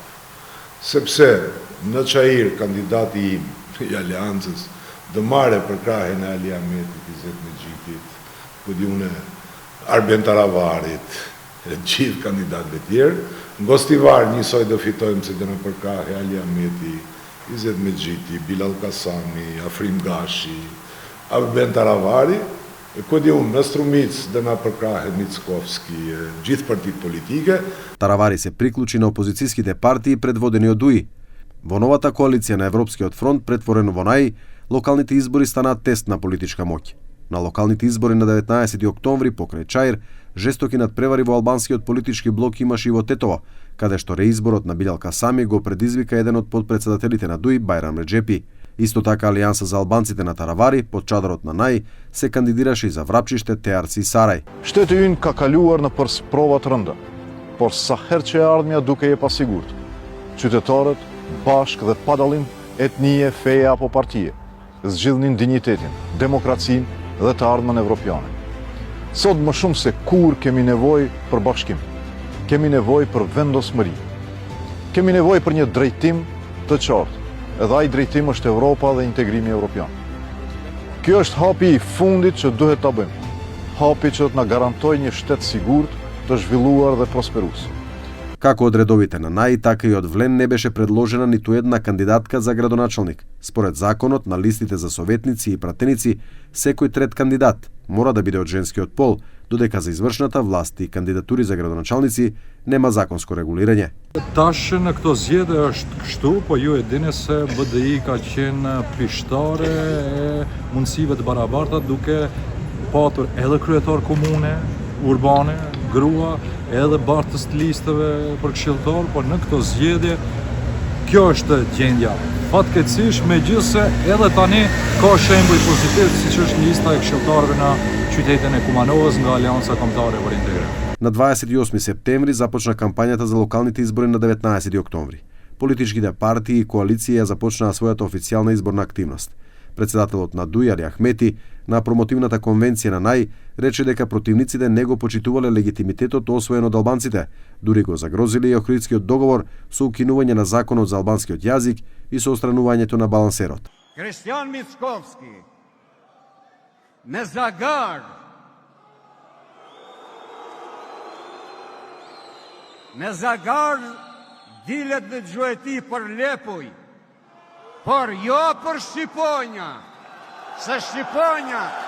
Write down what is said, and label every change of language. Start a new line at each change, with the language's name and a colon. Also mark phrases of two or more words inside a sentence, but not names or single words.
Albanian: Sepse në Çajir kandidati im i Aleancës do marrë për krahën e Ali Ahmetit, Izet Mexhitit, ku di unë Arben Taravarit, e gjithë kandidatëve tjerë, Gostivar njësoj do fitojmë se do në përkrahë Ali Ahmeti, Izet Mexhiti, Bilal Kasami, Afrim Gashi, Arben Taravari, ku di unë në Strumicë do na përkrahë Mickovski, gjithë partitë politike.
Macedonian: Таравари се приклучи на опозицијските партии предводени од ДУИ. Во новата коалиција на Европскиот фронт, претворено во НАИ, локалните избори станаа тест на политичка моќ. На локалните избори на 19 октомври покрај Чаир, жестоки надпревари во албанскиот политички блок имаше и во Тетово, каде што реизборот на Билал Касами го предизвика еден од подпредседателите на ДУИ, Байрам Реджепи. Исто така Алијанса за албанците на Таравари, под чадрот на НАИ, се кандидираше и за Врапчиште, Теарци и Сарај.
Albanian: Shteti ynë ka kaluar në prova të rënda, por sa herë që e ardhmja duke e pasigurt. Qytetarët, bashkë dhe pa dallim etnie, feje apo partije, zgjidhnin dinjitetin, demokracinë dhe të ardhmen evropiane. Sot më shumë se kur kemi nevojë për bashkim, kemi nevojë për vendosmëri, kemi nevojë për një drejtim të qartë, edhe ai drejtim është Evropa dhe integrimi evropian. Kjo është hapi i fundit që duhet ta bëjmë, hapi që të na garantojë një shtet sigurt, të zhvilluar dhe prosperues.
Macedonian: Како од редовите на НАИ, така и од ВЛЕН не беше предложена ниту една кандидатка за градоначалник. Според законот на листите за советници и пратеници, секој трет кандидат мора да биде од женскиот пол, додека за извршната власт и кандидатури за градоначалници нема законско регулирање.
Albanian: Tash në këto zgjedhje është kështu, po ju e dini se BDI ka qenë prishtare e mundësive të barabarta duke patur edhe kryetar komune, urbane, grua, edhe bartës të listeve për këshilltar, por në këto zgjedhje kjo është gjendja fatkeqësisht, megjithëse edhe tani ka shembuj pozitiv, siç është lista e këshilltarëve në qytetin e Kumanovës nga Aleanca Kombëtare për Integrim.
Macedonian: На 28 септември започна кампањата за локалните избори на 19 октомври. Политичките партии и коалиции ја започнаа својата официјална изборна активност. Председателот на ДУИ Али Ахмети на промотивната конвенција на НАИ рече дека противниците не го почитувале легитимитетот освоен од албанците, дури го загрозили и Охридскиот договор со укинување на законот за албанскиот јазик и со отстранувањето на балансерот.
Albanian: Kristian Mickovski me zagar dilet në gjueti për Lepuj, por jo për Shqiponja, se Shqiponja